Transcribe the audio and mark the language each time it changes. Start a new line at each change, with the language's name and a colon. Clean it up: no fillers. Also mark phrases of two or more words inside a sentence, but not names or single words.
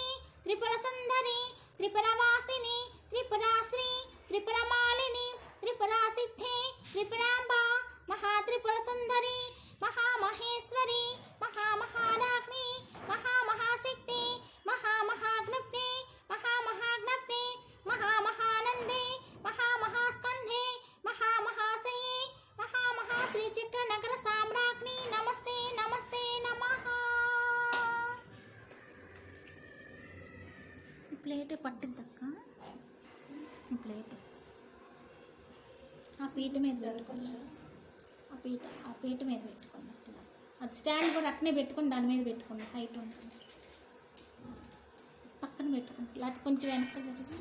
Sanskrit: त्रिपुर सुंदरी त्रिपुरवासिनी त्रिपुराश्री त्रिपुरमालिनी त्रिपुरासिद्धे त्रिपुरांबा महात्रिपुर सुंदरी महामहेश्वरी महामहाराज्ञी महामहाशक्ति महामहाग्नुप्ते महामहाग्नप्ते महामहानंदे महामहास्कंधे महामहाशये महामहाश्रीचक्रनगर साम्राज्ञी नमस्ते नमस्ते
Telugu: ప్లేట్ పట్టిద్దక్క, ఈ ప్లేట్ ఆ పీట మీద పెట్టుకోండి, ఆ పీట మీద పెట్టుకోండి అట్లా. అది స్టాండ్ కూడా అట్నే పెట్టుకొని దాని మీద పెట్టుకోండి, హైట్ ఉంటుంది. పక్కన పెట్టుకోండి, లేకపోతే కొంచెం వెనక్కి జరిగి